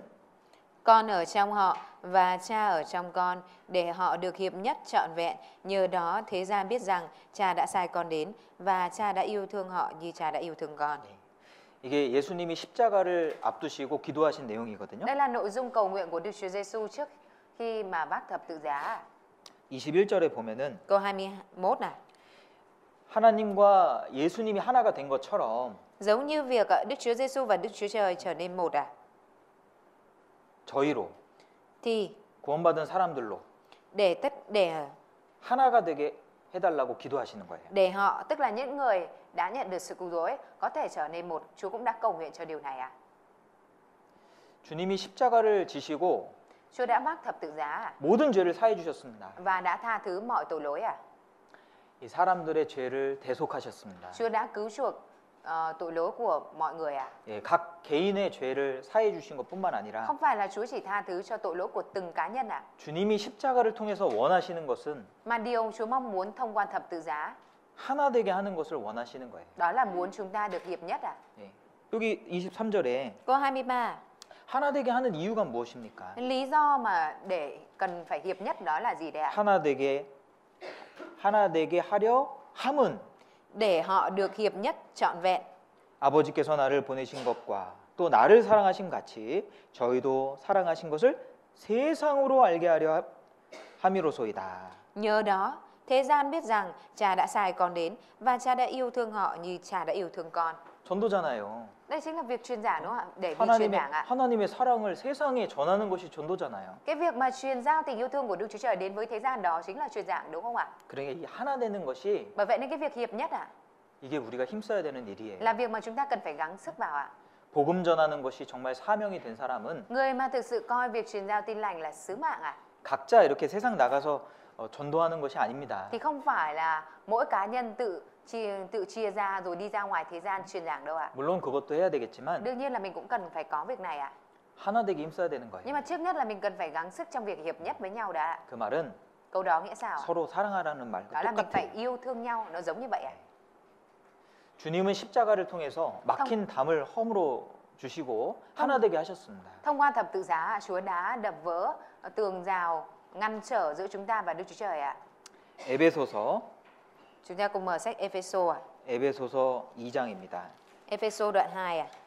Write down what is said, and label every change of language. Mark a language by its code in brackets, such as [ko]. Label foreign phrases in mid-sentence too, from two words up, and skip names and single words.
[vi] Con ở trong họ và Cha ở trong con để họ được hiệp nhất trọn vẹn. Nhờ đó thế gian biết rằng Cha đã sai con đến và Cha đã yêu thương họ như Cha đã yêu thương con. [ko] 이게 예수님이 십자가를 앞두시고 기도하신 내용이거든요. [vi] Đây là nội dung cầu nguyện của Đức Chúa Giêsu trước khi mà vác thập tự giá. [ko] 21절에 보면은 [vi] Câu 21 này. [ko] 하나님과 예수님이 하나가 된 것처럼 [vi] Giống như việc Đức Chúa Giêsu và Đức Chúa Trời trở nên một [ko] 저희로 [vi] thì [ko] 구원받은 사람들로 [vi] để [ko] 하나가 되게 해달라고 기도하시는 거예요. [vi] để họ, tức là những người đã nhận được sự cứu rỗi có thể trở nên một. Chúa cũng đã cầu nguyện cho điều này ạ. [ko] 주님이 십자가를 지시고 [vi] Chúa đã vác thập tự giá [ko] 모든 죄를 사해 주셨습니다. [vi] và đã tha thứ mọi tội lỗi [ko] 이 사람들의 죄를 대속하셨습니다. [vi] Chúa đã cứu chuộc tội lỗi của mọi người [ko] 예, 각 개인의 죄를 사해 주신 것뿐만 아니라 [vi] Không phải là Chúa chỉ tha thứ cho tội lỗi của từng cá nhân [ko] 주님이 십자가를 통해서 원하시는 것은 [vi] mà điều Chúa mong muốn thông qua thập tự giá [ko] 하나 되게 하는 것을 원하시는 거예요. [vi] đó là muốn chúng ta được hiệp nhất [ko] 예. 여기 23절에 [vi] Câu 23. [ko] 하나 되게 하는 이유가 무엇입니까? [vi] Lý do mà để cần phải hiệp nhất đó là gì đấy ạ? [ko] 하나 되게 하려 함은 [vi] Để họ được hiệp nhất trọn vẹn. [ko] 아버지께서 나를 보내신 것과 또 나를 사랑하신 같이 저희도 사랑하신 것을 세상으로 알게 하려 함이로소이다. [vi] Nhờ đó, thế gian biết rằng Cha đã sai con đến và Cha đã yêu thương họ như Cha đã yêu thương con. [ko] 전도잖아요. [vi] Đây chính là việc truyền giảng đúng không ạ? Để vì truyền giảng ạ. [ko] 하나님의 사랑을 세상에 전하는 것이 전도잖아요. [vi] Cái việc mà truyền giao tình yêu thương của Đức Chúa Trời đến với thế gian đó chính là truyền giảng đúng không ạ? [ko] 그러니까 이 하나 되는 것이 [vi] Bởi vậy nên cái việc hiệp nhất [ko] 이게 우리가 힘써야 되는 일이에요. [vi] là việc mà chúng ta cần phải gắng sức vào [ko] 복음 전하는 것이 정말 사명이 된 사람은 [vi] Người mà thực sự coi việc truyền giao tin lành là sứ mạng [ko] 각자 이렇게 세상 나가서 전도하는 것이 아닙니다. [vi] thì không phải là mỗi cá nhân tự chia ra rồi đi ra ngoài thế gian truyền giảng đâu [ko] 물론 그것도 해야 되겠지만 [vi] Đương nhiên là mình cũng cần phải có việc này [ko] 하나 되게 힘써야 되는 거예요. [vi] Nhưng mà trước nhất là mình cần phải gắng sức trong việc hiệp nhất với nhau đã. [ko] 그 말은 [vi] Câu đó nghĩa sao? [ko] 서로 사랑하라는 말과 [vi] Đó là mình phải [ko] 똑같아요. [vi] yêu thương nhau, nó giống như vậy [ko] 주님은 십자가를 통해서 막힌 담을 허물어 주시고 하나 되게 하셨습니다. [vi] Thông qua thập tự giá, Chúa đã đập vỡ tường rào ngăn trở giữa chúng ta và Đức Chúa Trời [ko] 에베소서 [vi] Chúng ta cùng mở sách Epheso [ko] 에베소서 2장입니다. [vi] Epheso đoạn 2